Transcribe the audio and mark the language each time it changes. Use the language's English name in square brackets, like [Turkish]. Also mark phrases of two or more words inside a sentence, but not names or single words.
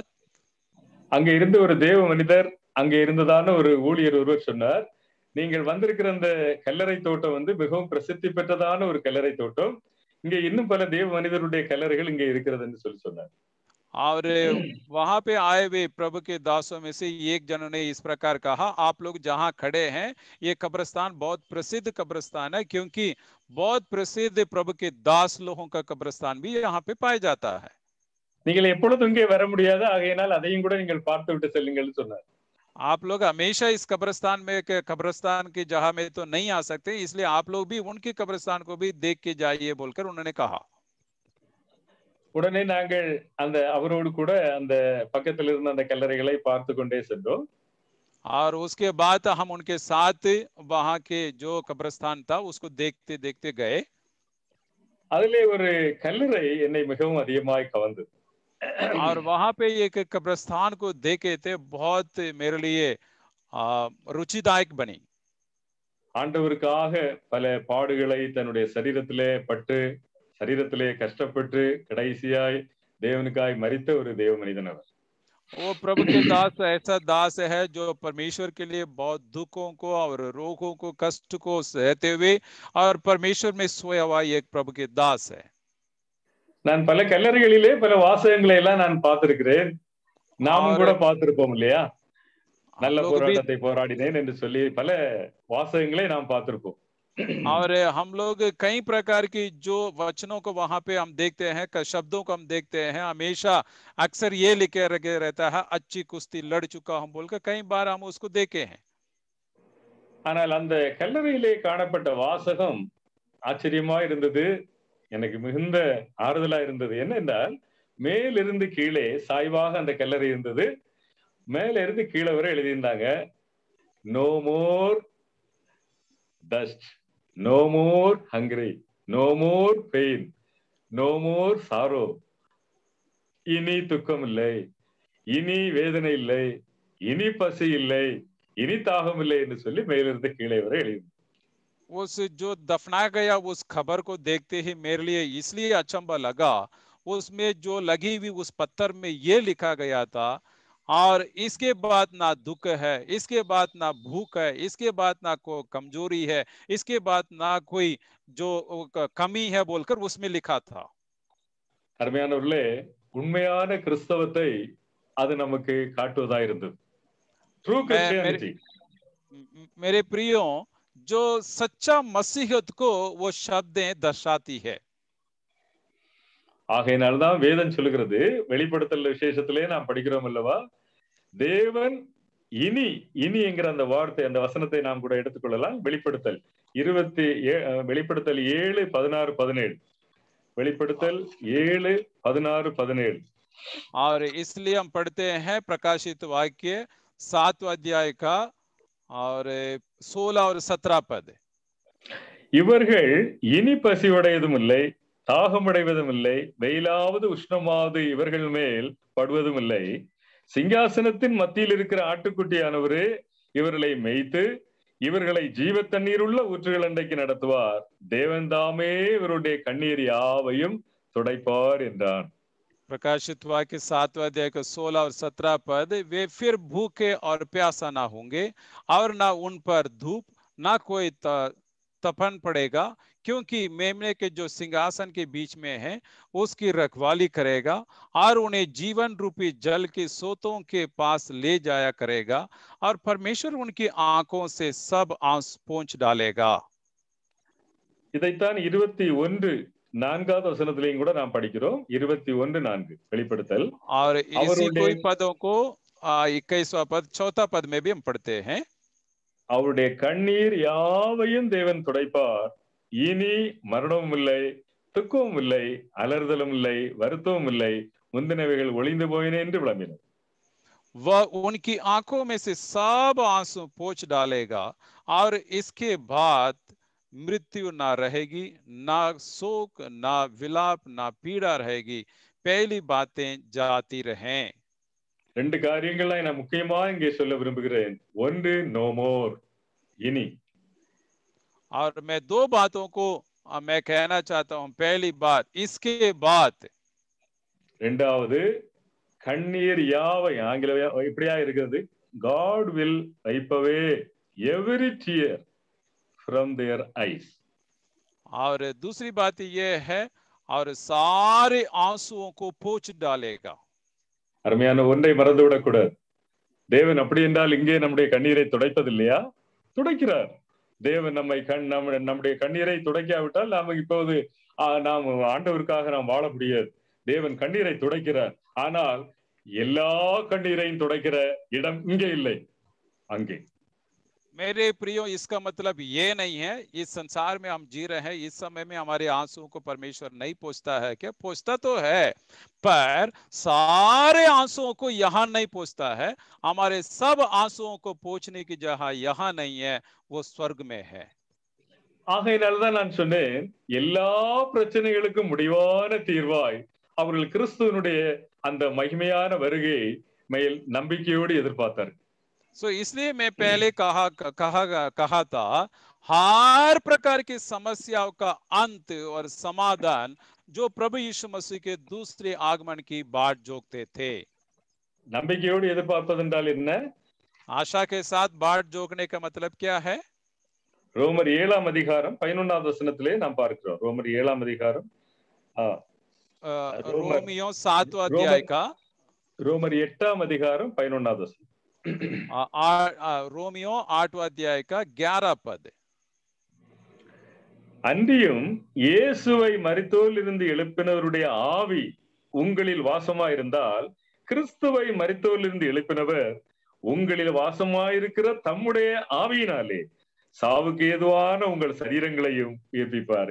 [Tamil] அங்கே இருந்த ஒரு தேவ மனிதர், அங்கே இருந்ததான ஒரு ஊழியர் ஒருவர் சொன்னார், நீங்கள் வந்திருக்கிற அந்த கல்லறை தோட்டம் மிகவும் பிரசித்தி பெற்றதான ஒரு கல்லறை தோட்டம், இங்க இன்னும் பல தேவ மனிதருடைய கல்லறைகள் இங்கே இருக்கிறதுன்னு சொன்னார்। [Hindi] और वहां पे आए हुए प्रभु के दासों में से एक जन ने इस प्रकार कहा, आप लोग जहां खड़े हैं ये कब्रिस्तान बहुत प्रसिद्ध कब्रिस्तान है, क्योंकि बहुत प्रसिद्ध प्रभु के दास लोगों का कब्रिस्तान भी यहाँ पे पाया जाता है। [Tamil] நீங்கள் எப்பொழுதும் இங்கே வர முடியாது, ஆகையினால் அதையும் கூட நீங்கள் பார்த்து விட்டு செல்லுங்கள்னு சொன்னார்। [Hindi] आप लोग हमेशा इस कब्रिस्तान में कब्रिस्तान की जगह में तो नहीं आ सकते, इसलिए आप लोग भी उनके कब्रिस्तान को भी देख के जाइए बोलकर उन्होंने कहा। [Tamil] உடனே நாங்கள் அந்த அவரோடு கூட அந்த பக்கத்தில் இருந்த அந்த கல்லறைகளை பார்த்து கொண்டே சென்றோம்। [Hindi] और उसके बाद हम उनके साथ वहां के जो कब्रिस्तान था उसको देखते देखते गए। [Tamil] அதிலே ஒரு கல்லறை என்னை மிகவும் அதிகமாய் கவர்ந்தது। [Hindi] और वहां पे एक कब्रिस्तान को देखे थे, बहुत मेरे लिए रुचिदायक बनी। [Tamil] ஆண்டவருக்காக பல பாடுகளை தன்னுடைய சரீரத்திலே பட்டு சரீரத்திலே கஷ்டப்பட்டு கடைசியாய் தேவனுக்காய் மரித்த ஒரு தேவ மனிதன் அவர். [Hindi] वो प्रभु के दास ऐसा दास है जो परमेश्वर के लिए बहुत दुखों को और रोगों को कष्ट को सहते हुए और परमेश्वर में सोया हुआ एक प्रभु के दास है। [Tamil] நான் பல கல்லறைகளிலே பல வாசகங்களை எல்லாம் நான் பார்த்திருக்கிறேன். நாமும் கூட பார்த்திருப்போம் இல்லையா? நல்ல போராட்டத்தை போராடினேன் என்று சொல்லி பல வாசகங்களை நாம் பார்த்திருப்போம். [Hindi] और हम लोग कई प्रकार की जो वचनों को वहां पे हम देखते हैं, शब्दों को हम देखते हैं, हमेशा अक्सर ये लिखे रहता है अच्छी कुश्ती लड़ चुका हम बोलकर कई बार हम उसको देखे हैं। [Tamil] ஆனால் அந்த கல்லறையிலே காணப்பட்ட வாசகம் ஆச்சரியமா இருந்தது, எனக்கு மிகுந்த ஆறுதலா இருந்தது. என்னென்றால் மேலிருந்து கீழே சாய்வாக அந்த கல்லறை இருந்தது. மேல இருந்து கீழே வரை எழுதியிருந்தாங்க, [English] no more dust, no more hungry, no more pain, no more sorrow. [Tamil] இனி துக்கம் இல்லை, இனி வேதனை இல்லை, இனி பசி இல்லை, இனி தாகம் இல்லை என்று சொல்லி மேலிருந்து கீழே வரை எழுதி. [Hindi] उस जो दफनाया गया उस खबर को देखते ही मेरे लिए इसलिए अचंभा लगा, उसमें जो लगी हुई उस पत्थर में ये लिखा गया था, और इसके बाद ना दुख है, इसके बाद ना भूख है, इसके बाद ना कोई कमजोरी है, इसके बाद ना कोई जो कमी है बोलकर उसमें लिखा था। [Tamil] அருமையானவர்களே, உண்மையான கிறிஸ்தவத்தை அது நமக்கு காட்டுவதா இருந்தது. [English] true Christianity. [Hindi] मेरे प्रियो, जो सच्चा मसीहत को वो शब्दें दर्शाती है। [Tamil] ஆகையினால்தான் வேதம் சொல்லுகிறது, வெளிப்படுத்தல் விசேஷத்திலே நாம் படிக்கிறோம் அல்லவா, தேவன் இனி இனி என்கிற அந்த வார்த்தை, அந்த வசனத்தை நாம் கூட எடுத்துக்கொள்ளலாம். வெளிப்படுத்தல் 7:16-17. வெளிப்படுத்தல் 7:16-17. [Hindi] और इसलिए हम पढ़ते हैं प्रकाशित वाक्य 7वां अध्याय का और 16 और 17 पद। [Tamil] இவர்கள் இனி பசியுடையதும் இல்லை, தாகமடைவதும் இல்லை, வெயிலாவது உஷ்ணமாவது இவர்கள் மேல் படுவதும் இல்லை. சிங்காசனத்தின் மத்தியில் இருக்கிற ஆட்டுக்குட்டியானவரே இவர்களை மேய்த்து இவர்களை ஜீவ தண்ணீர் உள்ள ஊற்றுகள் அண்டைக்கு நடத்துவார். தேவன் தாமே இவருடைய கண்ணீர் யாவையும் துடைப்பார் என்றான். [Hindi] प्रकाशित वाक्य 7वां अध्याय का 16 और 17 पद। वे फिर भूखे और प्यासा ना होंगे और ना उन पर धूप ना कोई तपन पड़ेगा, क्योंकि मेमने के जो सिंहासन के बीच में है उसकी रखवाली करेगा और उन्हें जीवन रूपी जल के सोतों के पास ले जाया करेगा, और परमेश्वर उनकी आंखों से सब आंसू पोंछ डालेगा। [Tamil] இதைத்தான் 21:4 வசனத்திலையும் கூட நாம் படிக்கிறோம். 21:4 வெளிப்படுத்தல். [Hindi] और इसी कोई पदों को 21वां पद 4था पद में भी हम पढ़ते हैं। [Tamil] அவருடைய கண்ணீர் யாவையும் தேவன் துடைப்பார். இனி மரணமும் இல்லை, துக்கமும் இல்லை, அலறுதலும் இல்லை, வருத்தமும் இல்லை, முந்தினவைகள் ஒளிந்து போயின என்று விளம்பின. [Hindi] वह उनकी आंखों में से सब आंसू पोंछ डालेगा, और इसके बाद मृत्यु ना रहेगी, ना शोक, ना विलाप, ना पीड़ा रहेगी, पहली बातें जाती रहें। [Tamil] ரெண்டு காரியங்களை நான் முக்கியமா இங்கே சொல்ல விரும்புகிறேன். ஒன்று, [English] no more, [Tamil] இனி. [Hindi] और मैं दो बातों को मैं कहना चाहता हूं। पहली बात, इसके बाद। [Tamil] இரண்டாவது, கண்ணீர் யாவை, ஆங்கில இப்படியா இருக்கிறது, [English] God will wipe away every tear from their eyes. [Hindi] और दूसरी बात यह है, और सारे आंसुओं को पोंछ डालेगा। [Tamil] அருமையான ஒன்றை மறந்து விடக்கூடாது. தேவன் அப்படி என்றால் இங்கே நம்முடைய கண்ணீரை துடைப்பதில்லையா? துடைக்கிறார். தேவன் நம்முடைய கண்ணீரை துடைக்காவிட்டால் நாம இப்போது நாம் ஆண்டவருக்காக நாம் வாழ முடியாது. தேவன் கண்ணீரை துடைக்கிறார். ஆனால் எல்லா கண்ணீரையும் துடைக்கிற இடம் இங்கே இல்லை, அங்கே. [Hindi] मेरे प्रियो, इसका मतलब ये नहीं है इस संसार में हम जी रहे हैं, इस समय में हमारे आंसुओं को परमेश्वर नहीं पोंछता है क्या? पोंछता तो है, पर सारे आंसुओं को यहाँ नहीं पोंछता है। हमारे सब आंसुओं को पोंछने की जगह यहाँ नहीं है, वो स्वर्ग में है। [Tamil] ஆகையினால்தான் நான் சொன்னேன், எல்லா பிரச்சனைகளுக்கும் முடிவான தீர்வாய் அவர்கள் கிறிஸ்துவனுடைய அந்த மகிமையான வருகை மேல் நம்பிக்கையோடு எதிர்பார்த்தார். [Hindi] सो इसलिए मैं पहले कहा था, हर प्रकार की समस्याओं का अंत और समाधान जो प्रभु यीशु मसीह के दूसरे आगमन की बाट जोकते थे। [Tamil] நம்பிக்கையோடு எதிர்பார்ப்பது என்றால் என்ன? [Hindi] आशा के साथ बाट जोकने का मतलब क्या है? [Tamil] ரோமர் 7ஆம் அதிகாரம் 11வது வசனத்திலே நாம் பார்க்கிறோம். ரோமர் 7ஆம் அதிகாரம் ரோமர் [Hindi] रोमियो 7वां अध्याय [Tamil] ரோமர் [Hindi] का [Tamil] ரோமர் 8ஆம் அதிகாரம் 11வது வசனம். [Hindi] रोमियो 8वां अध्याय का 11 पद। [Tamil] அன்றியும் இயேசுவை மரித்தோரிலிருந்து எழுப்பினவருடைய ஆவி உங்களில் வாசமாயிருந்தால் கிறிஸ்துவை மரித்தோரிலிருந்து எழுப்பினவர் உங்களில் வாசமாயிருக்கிற தம்முடைய ஆவியினாலே சாவுக்கு ஏதுவான உங்கள் சரீரங்களையும் உயிர்ப்பிப்பார்.